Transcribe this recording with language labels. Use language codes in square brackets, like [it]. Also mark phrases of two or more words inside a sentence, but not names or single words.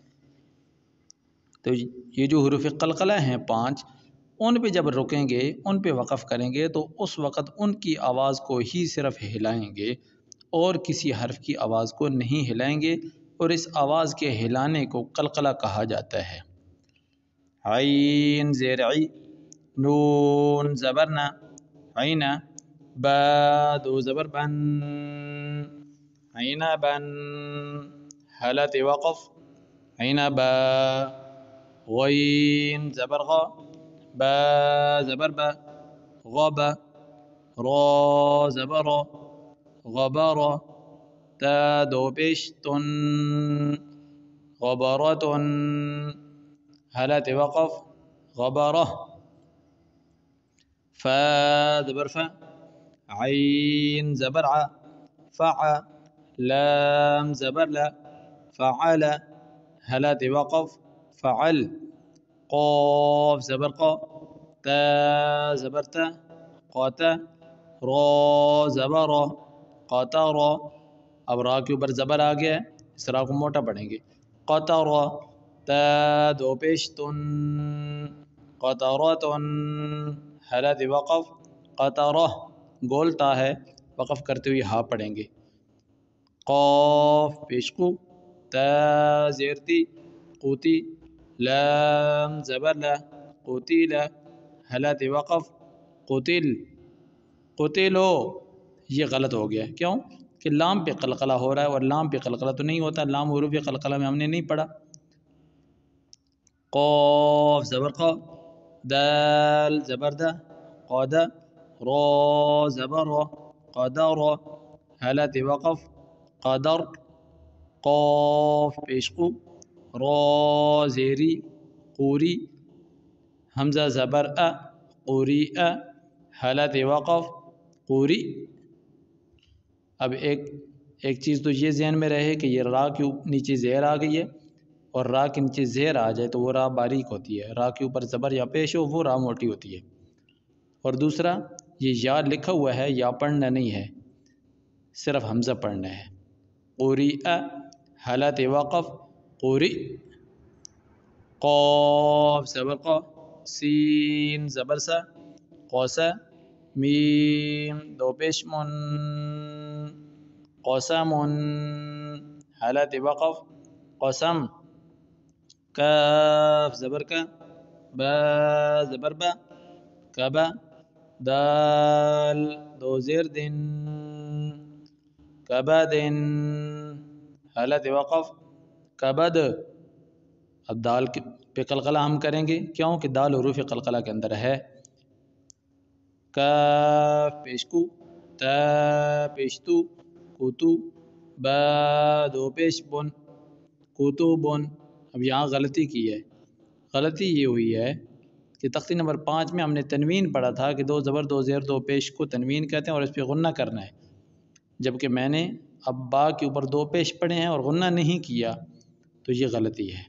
[ur] تو یہ جو حروف قلقلہ ہیں 5، ان پہ جب رکیں گے ان پہ وقف کریں گے تو اس وقت ان کی آواز کو ہی صرف ہلائیں گے اور کسی حرف کی آواز کو نہیں ہلائیں گے، اور اس آواز کے ہلانے کو قلقلہ کہا جاتا ہے. عین زیر عی، نون زبر نا، عین، با دو زبر بن، عین بن حالت وقف عین با. غین زبر غا، با زبر با، غبا. را زبر را، غبارا. تا دو پیش تن، غبارتن حالت وقف غبارة. فا زبر فا، عين زبر ع، فع. لام زبر لا، فعل حالت وقف فعل. قاف زبر قا، تا زبر تا، قاتا. را زبر را، قاتارا. اب را کے اوپر زبر آ گیا ہے، اس را کو موٹا پڑھیں گے قاتارا. تا دو پیش تن، قطراتن حالت وقف قطرہ. گولتا ہے، وقف کرتے ہوئے ہاں پڑھیں گے. قاف پیش قو، تا زیرتی قوتی. لام زبر لا، قتیل حالت وقف قتل. قتلو یہ غلط ہو گیا، کیوں کہ لام پہ قلقلہ ہو رہا ہے، اور لام پہ قلقلہ تو نہیں ہوتا، لام حروف قلقلہ میں ہم نے نہیں پڑھا. قاف زبر قا، دال زبر دا، قادا. را زبر را، قدر حالت وقف قدر. قاف پیش قو، را زیری قوری. حمزہ زبر ا، قوری ا حالت وقف قوری. اب ایک چیز تو یہ ذہن میں رہے کہ یہ را کے نیچے زیر آ گئی ہے، اور را کے نیچے زیر آ جائے تو وہ را باریک ہوتی ہے، را کے اوپر زبر یا پیش ہو وہ را موٹی ہوتی ہے. اور دوسرا یہ یا لکھا ہوا ہے، یا پڑھنا نہیں ہے، صرف حمزہ پڑھنا ہے. قوری ا حالت وقف قوری. قاف زبر قا، سین زبر سا، قوسا. میم دو پیش من، قسم حالت وقف قسم. کاف زبر کا، با زبر با، کبا. دال دو زیر دن، کبد حالت وقف کبد. اب دال پہ قلقلہ ہم کریں گے، کیوں کہ دال حروف قلقلہ کے اندر ہے، کاف پیش کو، تا پیش تو، کوتو، با دو پیش بن، کوتوبن۔ اب یہاں غلطی کی ہے، غلطی یہ ہوئی ہے کہ تختی نمبر 5 میں ہم نے تنوین پڑھا تھا کہ 2 زبر 2 زیر 2 پیش کو تنوین کہتے ہیں اور اس پہ غنہ کرنا ہے، جبکہ میں نے اب با کے اوپر 2 پیش پڑھے ہیں اور غنہ نہیں کیا، تو یہ غلطی ہے۔